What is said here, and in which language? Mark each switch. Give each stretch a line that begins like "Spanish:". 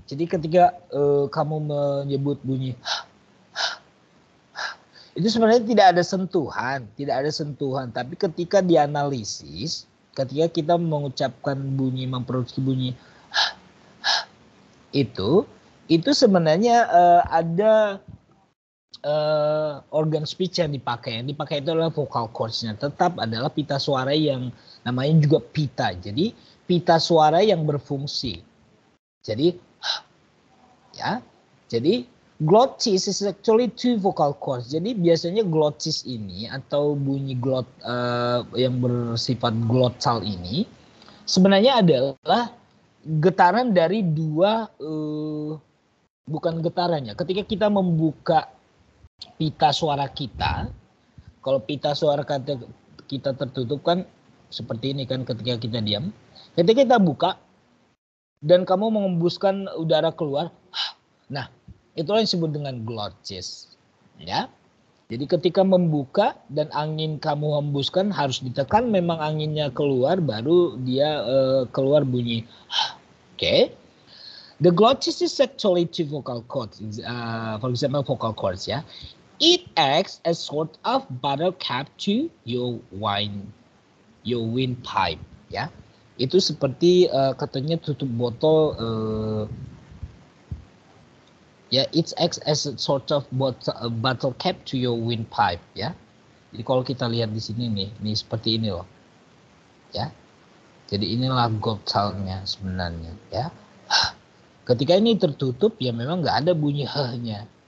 Indonesian: Jadi ketika kamu menyebut bunyi itu sebenarnya tidak ada sentuhan, tapi ketika dianalisis, ketika kita mengucapkan bunyi, memproduksi bunyi itu sebenarnya ada organ speech yang dipakai itu adalah vocal cords-nya, tetap adalah pita suara yang namanya juga pita. Jadi pita suara yang berfungsi. Jadi ya, jadi
English: glottis is actually 2 vocal cords.
Indonesian: Jadi biasanya glottis ini atau bunyi yang bersifat glottal ini sebenarnya adalah getaran dari 2 bukan getarannya. Ketika kita membuka pita suara kita, kalau pita suara kita tertutup kan seperti ini kan ketika kita diam. Ketika kita buka dan kamu mengembuskan udara keluar, nah itulah yang disebut dengan glottis, ya. Jadi ketika membuka dan angin kamu hembuskan harus ditekan, memang anginnya keluar baru dia keluar bunyi.
English: Okay. The glottis is actually 2 vocal cords. For example, vocal cords, ya. It acts as sort of bottle cap to your windpipe, ya.
Indonesian: Itu seperti katanya tutup botol.
English: Ya, it acts as a sort of bottle cap to your windpipe, ya.
Indonesian: Jadi kalau kita lihat di sini nih seperti ini loh, ya. Jadi inilah glottalnya sebenarnya, ya. Ketika ini tertutup ya memang nggak ada bunyi h-nya.